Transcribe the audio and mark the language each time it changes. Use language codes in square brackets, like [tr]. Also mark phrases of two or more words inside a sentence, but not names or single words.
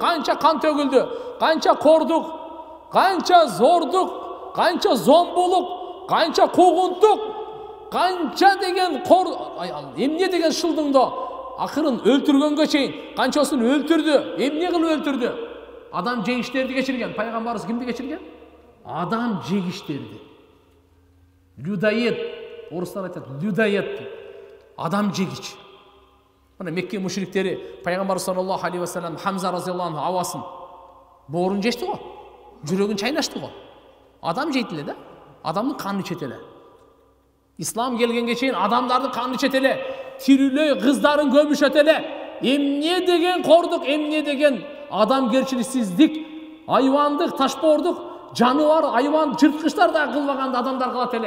[ky] Канча кан төгүлдү, канча кордук, канча зордук, канча зомбулук, канча куугунтук, канча деген эмне деген шылдыңдо акырын өлтүргөнгө чейин канчасын өлтүрдү. Эмне кылып өлтүрдү? Адам жегиштерди кечирген. Пайгамбарыбыз кимди кечирген? Адам жегиштерди. Людоед, орыстар айтат, людоед. Адам жегич. Мына Мекке мушриктери Пайгамбар [ar] саллаллаху алейхи ва саллям [ky] Хамза [ar] разияллаху анху [ky] авасын боорун жешти го. Жүрөгүн чайнашты го. Адам жейт эле да. Адамдын канын ичет эле. Ислам келгенге чейин адамдардын канын ичет эле. Тирүүлөй кыздарын көмүшөт эле. Эмне деген кордук, эмне деген адамгерчиликсиздик, айвандык, ташбоордук, жаныбар, айван, жырткычтар да кылбаганды адамдар кылат эле.